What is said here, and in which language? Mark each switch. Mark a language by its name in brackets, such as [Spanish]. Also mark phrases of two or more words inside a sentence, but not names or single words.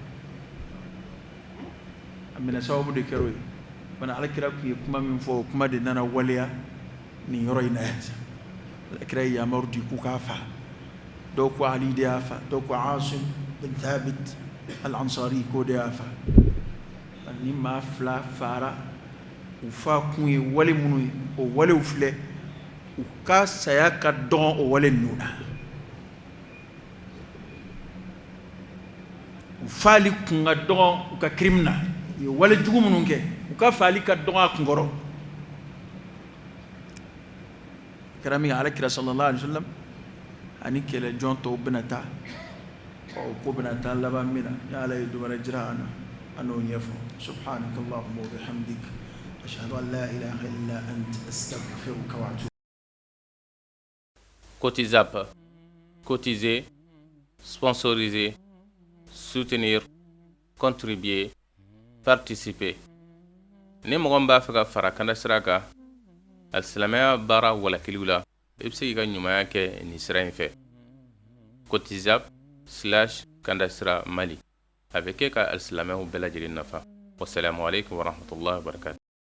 [Bambara] a minɛ sababu de kɛra o ye fana alakira tun ye kuma min fɔ o kuma de nana waleya nin yɔrɔ in na yan alakira ye yamaru di k'u k'a fa dɔw ko Ali de y'a fa dɔw ko Asim bin Thabit al-Ansari k'o de y'a fa ni maa fila fara u fa kun ye wale minnu ye o walew filɛ u ka saya ka dɔgɔn o wale ninnu na u faali kun ka dɔgɔn u ka crime na u ye wale jugu minnu kɛ u ka faali ka dɔgɔn a kunkɔrɔ kɛra min alakira [Arabic] صلى الله عليه وسلم [Bambara] ani kɛlɛ jɔn tɔw bɛna taa ko bɛna taa laban min na ni Ala ye dɔ wɛrɛ jira an na an n'o ɲɛfɔ [Arabic] سبحانك اللهم وبحمدك أشهد أن لا إله إلا أنت أستغفرك وأتوب. [French] Cotizap, cotiser, sponsoriser, soutenir, contribuer, participer. [Bambara] Ni mɔgɔ min b'a fɛ ka fara kanda sira kan alisilamɛya baara walakiliw la i bɛ se k'i ka ɲumanya kɛ nin sira in fɛ cotizap/kanda sira Mali a bɛ kɛ ka alisilamɛw bɛɛ lajɛlen nafa. [Arabic] والسلام عليكم ورحمة الله وبركاته.